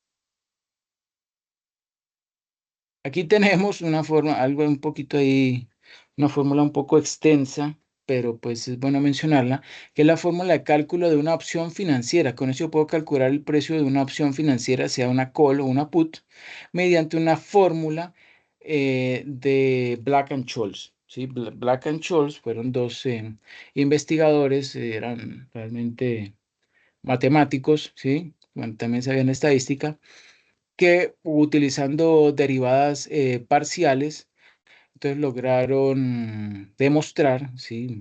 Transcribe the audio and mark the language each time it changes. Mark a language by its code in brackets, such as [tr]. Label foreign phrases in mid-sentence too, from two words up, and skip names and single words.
[es] Aquí tenemos una forma, algo un poquito ahí, una fórmula un poco extensa, pero pues es bueno mencionarla, que es la fórmula de cálculo de una opción financiera. Con eso yo puedo calcular el precio de una opción financiera, sea una call o una put, mediante una fórmula de Black and Scholes. ¿Sí? Black and Scholes fueron dos investigadores, eran realmente matemáticos, ¿sí? Bueno, también sabían estadística que utilizando derivadas parciales, entonces lograron demostrar, ¿sí?